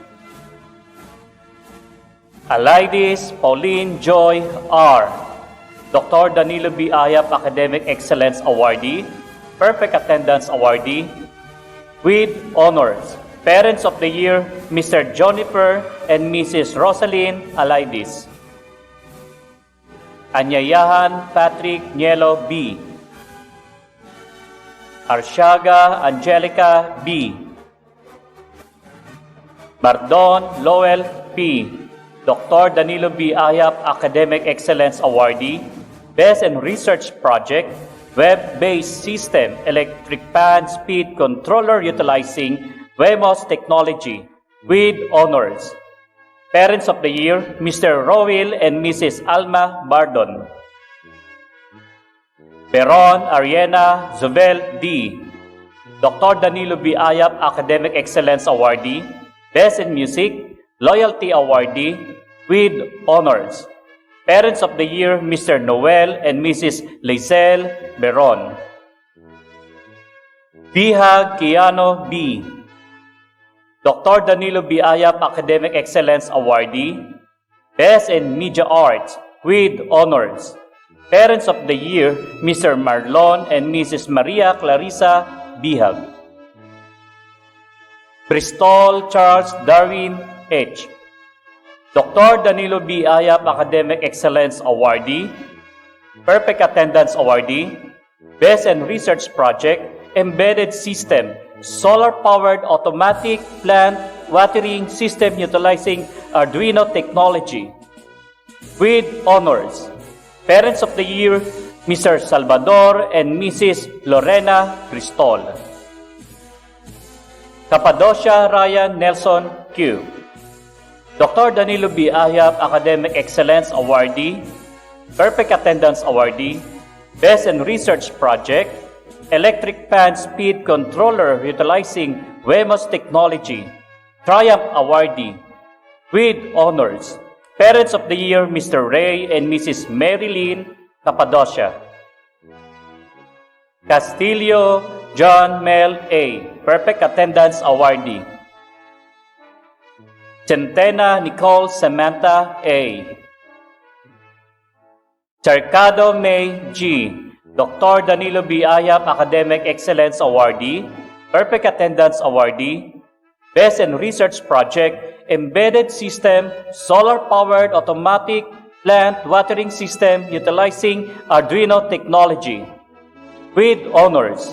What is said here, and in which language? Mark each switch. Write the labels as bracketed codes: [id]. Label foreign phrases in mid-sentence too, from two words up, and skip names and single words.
[en] Alaidis Pauline Joy R., Dr. Danilo B. Ayap Academic Excellence Awardee, Perfect Attendance Awardee, with honors. Parents of the Year, Mr. Jonifer and Mrs. Rosalyn Alaidis. Anyayahan Patrick Nielo B. Arsiaga Angelica B. Bardon Lowell P. Dr. Danilo B. Ayap Academic Excellence Awardee, Best in Research Project, Web-Based System Electric Fan Speed Controller Utilizing WEMOS Technology, with honors. Parents of the Year, Mr. Rowell and Mrs. Alma Bardon. Peron Ariana Zubel D. Dr. Danilo B. Ayap Academic Excellence Awardee, Best in Music, Loyalty Awardee, with honors. Parents of the Year, Mr. Noel and Mrs. Lizelle Beron. Bihag Kiano B. Dr. Danilo B. Ayap Academic Excellence Awardee, Best in Media Arts, with honors. Parents of the Year, Mr. Marlon and Mrs. Maria Clarissa Bihag. Bristol Charles Darwin H. Dr. Danilo B. Ayap Academic Excellence Awardee, Perfect Attendance Awardee, Best in Research Project, Embedded System, Solar-Powered Automatic Plant Watering System Utilizing Arduino Technology, with honors. Parents of the Year, Mr. Salvador and Mrs. Lorena Cristol. Cappadocia Ryan Nelson Q. Dr. Danilo B. Ayap Academic Excellence Awardee, Perfect Attendance Awardee, Best in Research Project, Electric Fan Speed Controller Utilizing WEMOS Technology, Triumph Awardee, with honors. Parents of the Year, Mr. Ray and Mrs. Marilyn Cappadocia. Castillo John Mel A. Perfect Attendance Awardee. Centena Nicole Samantha A. Cercado May G. Dr. Danilo B. Ayap Academic Excellence Awardee, Perfect Attendance Awardee, Best in Research Project, Embedded System, Solar-Powered Automatic Plant Watering System Utilizing Arduino Technology, with honors.